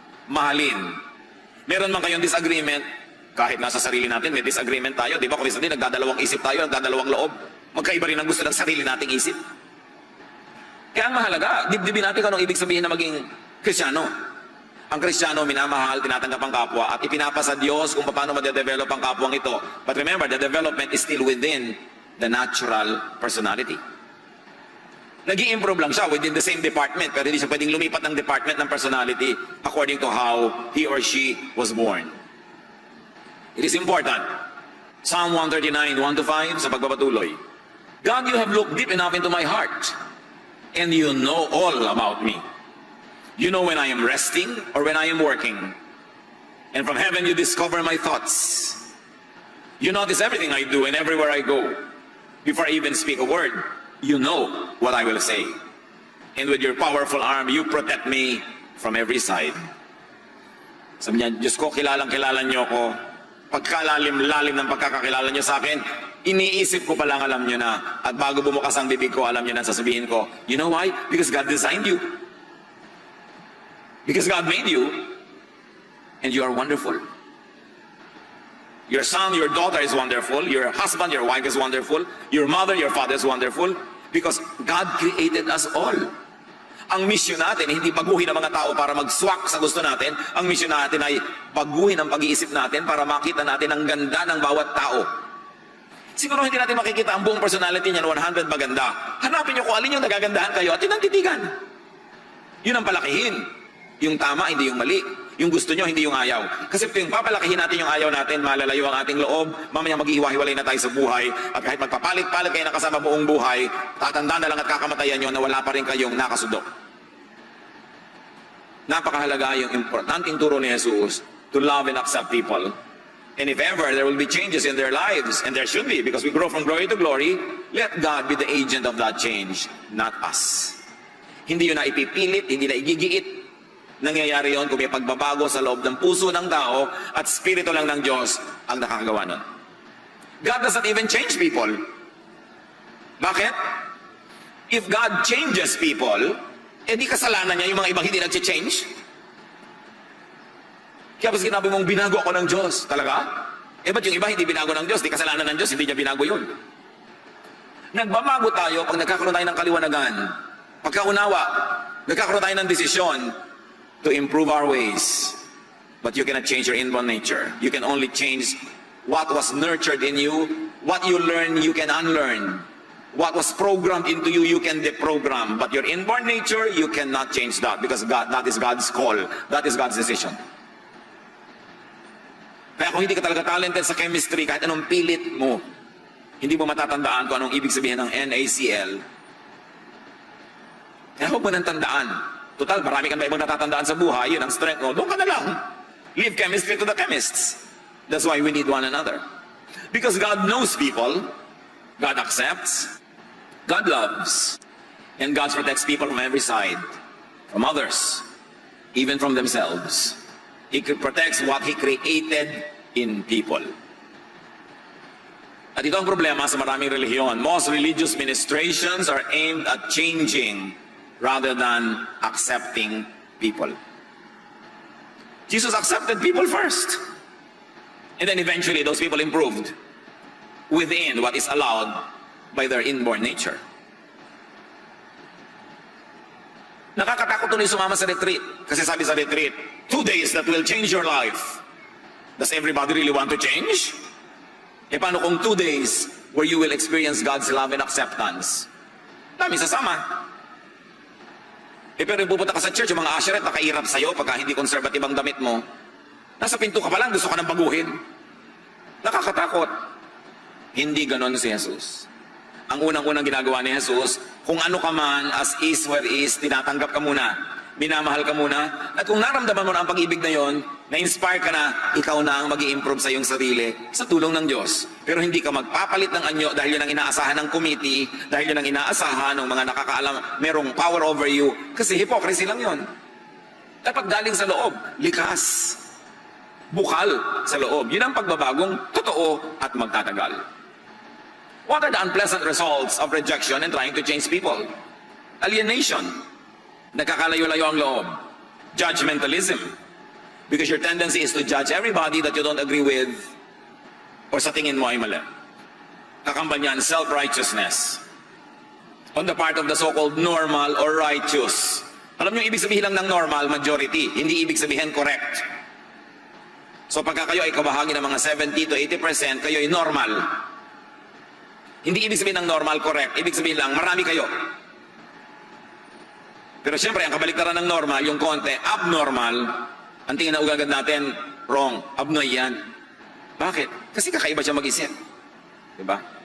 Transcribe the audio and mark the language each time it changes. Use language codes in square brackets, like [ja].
[tl] Mahalin. Meron man kayong disagreement, kahit nasa sarili natin, may disagreement tayo. Di ba? Kung minsan din, nagdadalawang isip tayo, nagdadalawang loob. Magkaiba rin ang gusto ng sarili nating isip. Kaya ang mahalaga, dibdibin natin kung anong ibig sabihin na maging Kristiyano. Ang Kristiyano, minamahal, tinatanggap ang kapwa, at ipinapasa Diyos kung paano ma-develop ang kapwang ito. [en] But remember, the development is still within the natural personality. [tl] Nag-i-improve lang siya [en] within the same department, [tl] pero hindi siya pwedeng lumipat ng [en] department ng personality according to how he or she was born. It is important. Psalm 139, 1-5, [tl] sa pagpapatuloy. [en] God, you have looked deep enough into my heart, and you know all about me. You know when I am resting or when I am working. And from heaven you discover my thoughts. You notice everything I do and everywhere I go. Before I even speak a word, you know what I will say. And with your powerful arm, you protect me from every side. [tl] Sabi niya, Diyos ko, kilalang-kilala niyo ako. Pagkalalim-lalim ng pagkakakilala niyo sa akin, iniisip ko palang alam niyo na. At bago bumukas ang bibig ko, alam niyo na sasabihin ko. [en] You know why? Because God designed you. Because God made you, and you are wonderful. Your son, your daughter is wonderful. Your husband, your wife is wonderful. Your mother, your father is wonderful. Because God created us all. [tl] Ang mission natin, hindi baguhin ang mga tao para mag-swak sa gusto natin. Ang mission natin ay baguhin ang pag-iisip natin para makita natin ang ganda ng bawat tao. Siguro hindi natin makikita ang buong personality niya 100 maganda. Hanapin niyo kung alin yung nagagandahan kayo at yun ang titigan. Yun ang palakihin. Yung tama, hindi yung mali. Yung gusto nyo, hindi yung ayaw. Kasi kung papalakihin natin yung ayaw natin, malalayo ang ating loob, mamaya maghihiwa-hiwalay na tayo sa buhay, at kahit magpapalit-palit kayo na kasama buong buhay, tatanda na lang at kakamatayan nyo na wala pa rin kayong nakasudok. Napakahalaga yung importanteng turo ni Jesus [en] to love and accept people. And if ever there will be changes in their lives, and there should be, because we grow from glory to glory, let God be the agent of that change, not us. [tl] Hindi yun na ipipilit, hindi na igigiit. Nangyayari yon kung may pagbabago sa loob ng puso ng tao at spirito lang ng Diyos ang nakakagawa nun. [en] God doesn't even change people. [tl] Bakit? [en] If God changes people, [tl] di kasalanan niya yung mga ibang hindi nag-change. Kaya pas sinabi mong binago ako ng Diyos, talaga? Ba't yung iba hindi binago ng Diyos? Di kasalanan ng Diyos, hindi niya binago yun. Nagbabago tayo pag nagkakaroon tayo ng kaliwanagan. Pagkaunawa, nagkakaroon tayo ng desisyon [en] to improve our ways. But you cannot change your inborn nature. You can only change what was nurtured in you. What you learn, you can unlearn. What was programmed into you, you can deprogram. But your inborn nature, you cannot change that because that is God's call. That is God's decision. [tl] Kaya kung hindi ka talaga talented sa chemistry, kahit anong pilit mo, hindi mo matatandaan kung anong ibig sabihin ng NaCl. Kaya huwag mo nang tandaan. Total, marami kang ibang natatandaan sa buhay, yun ang strength mo. Doon ka na lang. [en] Leave chemistry to the chemists. That's why we need one another. Because God knows people, God accepts, God loves, and God protects people from every side, from others, even from themselves. He protects what He created in people. [tl] At ito ang problema sa maraming relihiyon. [en] Most religious ministrations are aimed at changing rather than accepting people. Jesus accepted people first. And then eventually those people improved within what is allowed by their inborn nature. [tl] Nakakatakot tuloy sumama sa retreat. Kasi sabi sa retreat, [en] 2 days that will change your life. Does everybody really want to change? [tl] E paano kung [en] 2 days where you will experience God's love and acceptance? [tl] Dami sasama. E pero pupunta ka sa church, yung mga usherette nakairap sa'yo pagka hindi conservative ang damit mo. Nasa pinto ka pa lang, gusto ka nang baguhin. Nakakatakot. Hindi ganon si Jesus. Ang unang-unang ginagawa ni Jesus, kung ano ka man, [en] as is where is, [tl] tinatanggap ka muna. Minamahal ka muna. At kung naramdaman mo na ang pag-ibig na yon, na-inspire ka na, ikaw na ang mag-i-improve sa iyong sarili sa tulong ng Diyos. Pero hindi ka magpapalit ng anyo dahil yun ang inaasahan ng committee, dahil yun ang inaasahan ng mga nakakaalam, merong [en] power over you. [tl] Kasi hypocrisy lang yon. Dapat galing sa loob, likas, bukal sa loob. Yun ang pagbabagong totoo at magtatagal. [en] What are the unpleasant results of rejection and trying to change people? Alienation. [tl] Nagkakalayo-layo ang loob. [en] Judgmentalism. Because your tendency is to judge everybody that you don't agree with or [tl] sa tingin mo ay mali. [en] Kakambanyan, self-righteousness. On the part of the so-called normal or righteous. [tl] Alam niyo, ibig sabihin lang ng normal, majority. Hindi ibig sabihin correct. So pagka kayo ay kabahagi ng mga 70 to 80%, kayo ay normal. Hindi ibig sabihin ng normal, correct. Ibig sabihin lang, marami kayo. Pero siyempre, ang kabaliktaran ng normal, yung konti, abnormal, ang tingin na ugagad natin, wrong, abnoy yan. Bakit? Kasi kakaiba siya mag-isip. Diba?